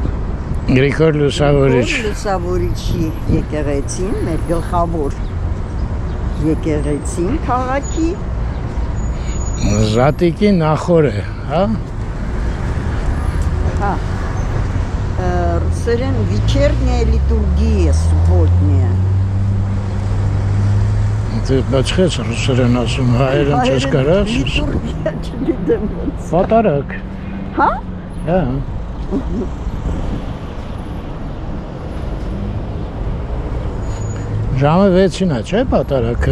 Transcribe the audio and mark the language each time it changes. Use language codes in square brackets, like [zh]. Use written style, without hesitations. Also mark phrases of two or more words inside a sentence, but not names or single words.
[hy] Գրիգոր Լուսավորիչ։ Լուսավորիչի եկեղեցին, մեր գլխավոր եկեղեցին քաղաքի։ Զատիկի նախորդ է, հա։ Հա։ Ռուսերեն [ru] вечерняя литургия субботняя։ [hy] Դե բացխեց ռուսերեն ասում, հայերեն չես կարաս։ Լիտուրգիա չգիտեմ ոնց։ Պատարակ։ Հա։ Հա։ Ժամը 6-ին է, չէ՞ պատարակը։